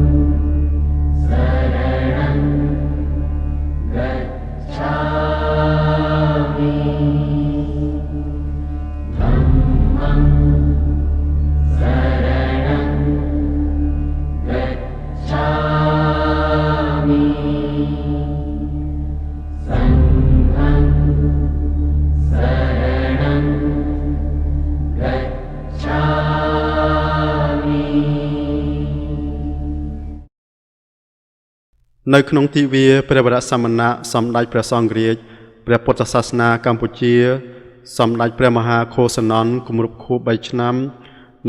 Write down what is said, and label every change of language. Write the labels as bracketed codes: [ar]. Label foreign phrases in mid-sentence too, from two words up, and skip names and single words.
[pi] शरणं गच्छामि धम्मं शरणं गच्छामि संघं शरणं गच्छामि [km] នៅក្នុងទិវាព្រះវរសមណៈសម្ដេចព្រះសង្ឃរាជព្រះពុទ្ធសាសនាកម្ពុជាសម្ដេចព្រះមហាឃោសនន្ទគម្រប់ខួប3ឆ្នាំនៃ